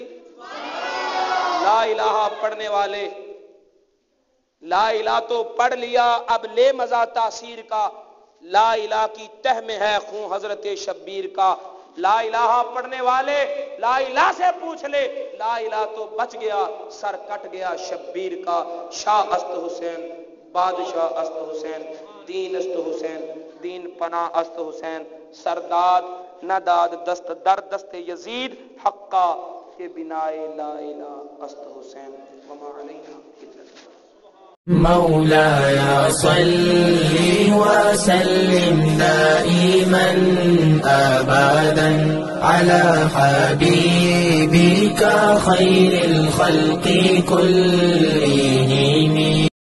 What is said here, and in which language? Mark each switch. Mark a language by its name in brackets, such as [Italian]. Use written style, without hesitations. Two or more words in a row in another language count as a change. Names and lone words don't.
[Arabic] لا الہ [Urdu] پڑھنے والے، [Arabic] لا الہ [Urdu] تو پڑھ لیا، اب لے مزہ تاثیر کا. [Arabic] لا الہ [Urdu] کی تہ میں ہے خون حضرت شبیر کا. [Arabic] لا الہ [Urdu] پڑھنے والے [Arabic] لا الہ [Urdu] سے پوچھ لے، [Arabic] لا الہ [Urdu] تو بچ گیا، سر کٹ گیا شبیر کا. [Persian] شاہ است حسین، بادشاہ است حسین، دین است حسین، دین پناہ است حسین، سرداد نہ داد دست در دست یزید، حقا کے بنائے [Arabic] لا الہ [Persian] است حسین. [Arabic] وما علینا مولاي صل وسلم دائما أبدا على حبيبك خير الخلق كلهم.